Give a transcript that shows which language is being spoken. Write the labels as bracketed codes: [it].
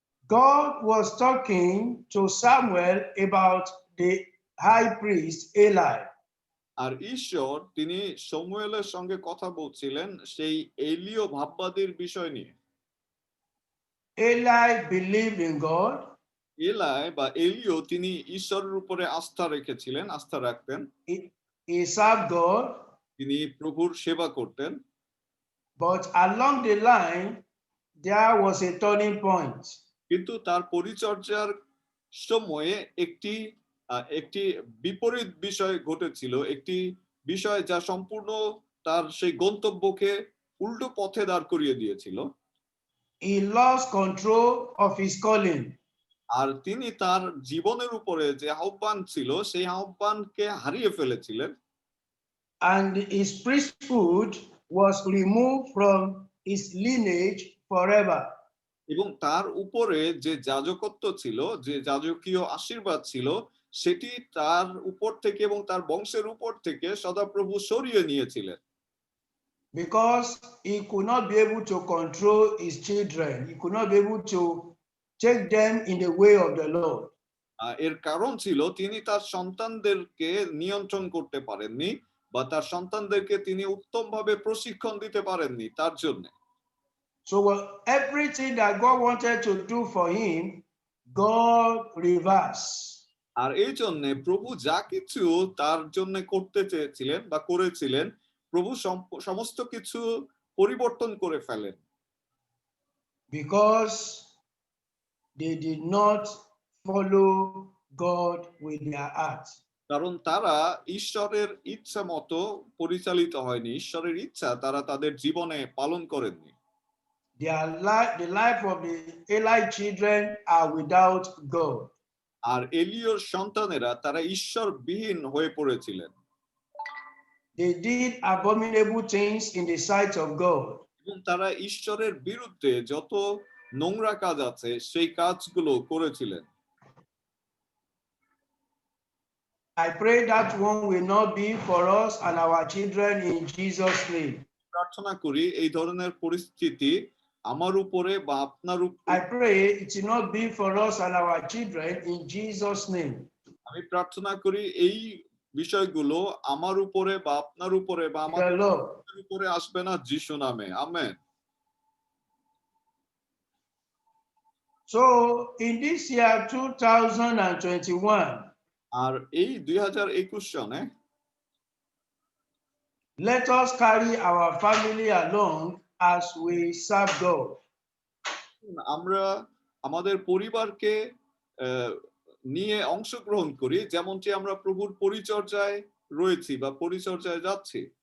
[en] God was talking to Samuel about the high priest Eli. [bn] আর ঈশ্বর তিনি শমূয়েলের সঙ্গে কথা বলছিলেন সেই এলীয় ভাববাদীর বিষয় নিয়ে [en] Eli believed in God. [bn] এলাই বা এলীয় তিনি ঈশ্বরের উপরে আস্থা রেখেছিলেন আস্থা রাখতেন [en] He served God. [bn] তিনি প্রভুর সেবা করতেন [en] But along the line, there was a turning point. [bn] কিন্তু তার পরিচর্যার সময়ে একটি বিপরীত বিষয় ঘটেছিল একটি বিষয় যা সম্পূর্ণ তার সেই গন্তব্যকে উল্টো পথে দাঁড় করিয়ে দিয়েছিল [en] he lost control of his calling. [bn] আর তিনি তার জীবনের উপরে যে আহ্বান ছিল সেই আহ্বানকে হারিয়ে ফেলেছিলেন, [en] And his priesthood was removed from his lineage forever. [bn] এবং তার উপরে যে যাজকত্ব ছিল, যে যাজকীয় আশীর্বাদ ছিল, সেটি তার উপর থেকে এবং তার বংশের উপর থেকে সদাপ্রভু সরিয়ে নিয়েছিলেন। [en] Because he could not be able to control his children. He could not be able to take them in the way of the Lord. [bn] এর কারণ ছিল তিনি তার সন্তানদেরকে নিয়ন্ত্রণ করতে পারেননি, বা তার সন্তানদেরকে তিনি উত্তমভাবে প্রশিক্ষণ দিতে পারেননি তার জন্য। [en] So everything that God wanted to do for him, God reversed. [bn] আর এই জন্য প্রভু যা কিছু তার জন্য করতে চেয়েছিলেন বা করেছিলেন, প্রভু সমস্ত কিছু পরিবর্তন করে ফেলেন। [en] Because they did not follow God with their heart. [bn] কারণ তারা ঈশ্বরের ইচ্ছা মতো পরিচালিত হয়নি, ঈশ্বরের ইচ্ছা তারা তাদের জীবনে পালন করেননি। [en] The life of the Eli children are without God. [bn] আর এলিয়র সন্তানেরা তারা ঈশ্বরবিহীন হয়ে পড়েছিলেন। [en] They did abominable things in the sight of God. [bn] এবং তারা ঈশ্বরের বিরুদ্ধে যত নোংরা কাজ আছে সেই কাজগুলো করেছিলেন। [en] I pray that one will not be for us and our children in Jesus' name. [bn] প্রার্থনা করি এই ধরনের পরিস্থিতি আমার উপরে বা আপনার [en] I [bn] উপরে, [en] pray it will not be for us and our children in Jesus' name. [bn] আমি প্রার্থনা করি এই বিষয়গুলো আমার উপরে বা আপনার উপরে বা [en] The [bn] আমাদের [en] Lord. [bn] উপরে আসবে না, যিশু নামে, amen. [en] So in this year 2021, [bn] আর এই 2021 সনে [en] let us carry our family along as we serve God. [bn] আমরা আমাদের পরিবারকে নিয়ে অংশগ্রহণ করি, যেমনটি আমরা প্রভুর পরিচর্যায় রয়েছি বা পরিচর্যায় যাচ্ছি,